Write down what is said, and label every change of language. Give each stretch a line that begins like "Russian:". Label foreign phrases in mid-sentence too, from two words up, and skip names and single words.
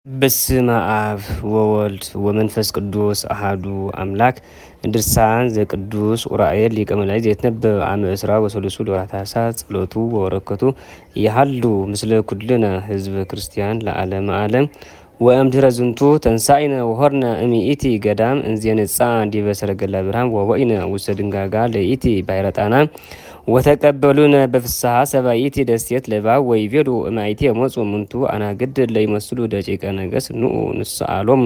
Geez: በስመ አብ ወወልድ ወመንፈስ ቅዱስ አሐዱ አምላክ። ድርሳን ዘቅዱስ ዑራኤል ሊቀ መላእክት ዘይትነበብ አመ እስራ ወሰሉሱ ለወርኃ ታኅሣሥ ጸሎቱ ወበረከቱ ይሃሉ ምስለ ኩልነ ህዝበ ክርስቲያን ለዓለመ ዓለም። ወእምድኅረ ዝንቱ ተንሣኢነ ወሖርነ እምይእቲ ገዳም እንዘ ዲበ ሰረገላ ብርሃን ወወኢነ ውስተ ድንጋጋ ለይእቲ ባሕረ ጣና ወተቀበሉነ በፍስሐ ሰባይእቲ ደሴት ለባብ ወይቤሉ እማይቴ ሞጹ እሙንቱ አናግድ ለይመስሉ ደቂቀ ነገሥት ንዑ ንስአሎሙ